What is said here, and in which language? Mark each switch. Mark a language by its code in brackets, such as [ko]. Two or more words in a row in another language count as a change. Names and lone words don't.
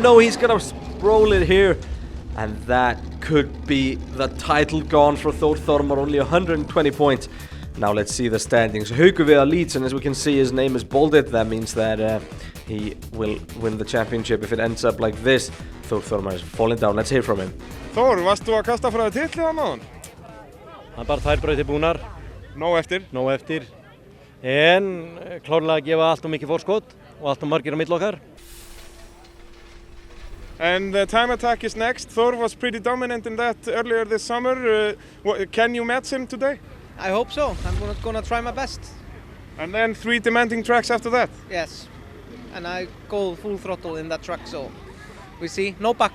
[en] No, he's gonna roll it here. And that could be the title gone for Thor Thormar, only 120 points. Now let's see the standings. Haukur Viðar leads, and as we can see, his name is bolded. That means that he will win the championship if it ends up like this. Thor Thormar is falling down. Let's hear from him. [is] Thor, varst þú að kasta frá þér titlið á náðan? Það bara tvær brautir búnar. Nóg eftir. Nóg eftir. En klárlega að gefa allt og mikið fórskot og allt og margir á milli okkar. [en] And the time attack is next. Thor was pretty dominant in that earlier this summer. Can you match him today? I hope so. I'm gonna try my best. And then 3 demanding tracks after that? Yes. And I go full throttle in that track, so we see.